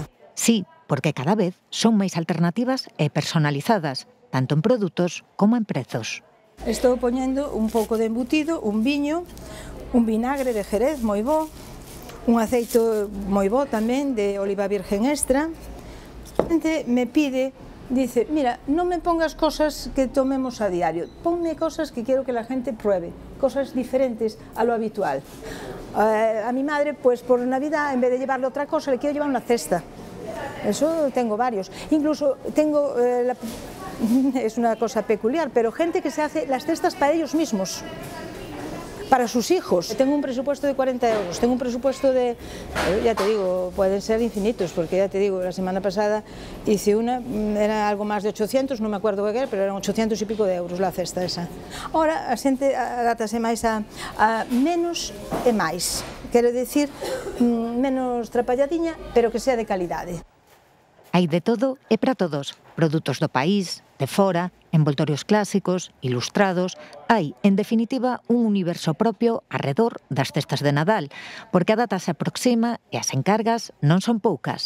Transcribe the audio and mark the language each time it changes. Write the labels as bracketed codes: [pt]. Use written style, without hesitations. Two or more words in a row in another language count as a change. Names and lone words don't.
[gl] Sí, porque cada vez son máis alternativas e personalizadas, tanto en produtos como en prezos. Estou poñendo un pouco de embutido, un viño, un vinagre de Jerez moi bo, un aceite moi bo tamén de oliva virgen extra. A xente [es] me pide, dice, mira, non me pongas cosas que tomemos a diario, ponme cosas que quero que la gente pruebe, cosas diferentes a lo habitual. A mi madre, pues por Navidad, en vez de llevarle otra cosa, le quiero llevar una cesta. Eso tengo varios. Incluso tengo, es una cosa peculiar, pero gente que se hace las cestas para ellos mismos. Para sus hijos. Tengo un presupuesto de 40 euros, tengo un presupuesto de, ya te digo, pueden ser infinitos, porque ya te digo, la semana pasada hice una, era algo más de 800, non me acuerdo que era, pero eran 800 y pico de euros la cesta esa. [gl] Ahora a xente adaptase máis a menos e máis, quero dicir, menos trapalladiña, pero que sea de calidade. Hai de todo e para todos. Produtos do país, de fora, envoltorios clásicos, ilustrados. Hai, en definitiva, un universo propio arredor das cestas de Nadal, porque a data se aproxima e as encargas non son poucas.